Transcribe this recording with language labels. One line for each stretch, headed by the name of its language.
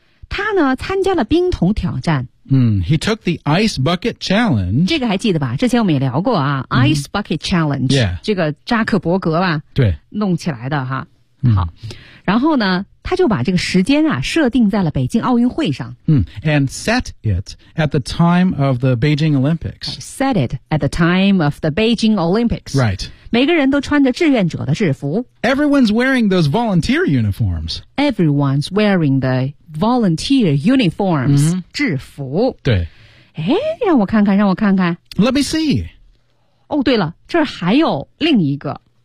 Chinese: 他呢，参加了冰桶挑战。
English: He took the ice bucket challenge.
Chinese: 这个还记得吧？之前我们也聊过啊。
English: Ice bucket challenge. Yeah.
Chinese: 这个扎克伯格吧。对。弄起来的哈。好，然后呢，他就把这个时间啊设定在了北京奥运会上。
English: And set it at the time of the Beijing Olympics. Set it at the time of the Beijing Olympics. Right.
Chinese: 每个人都穿着志愿者的制服。
English: Everyone's wearing those volunteer uniforms. Everyone's wearing the volunteer uniforms.、制服。
Chinese: 对。哎，让我看看，让我看看。
English: Let me see.
Chinese: 哦，对了，这儿还有另一个。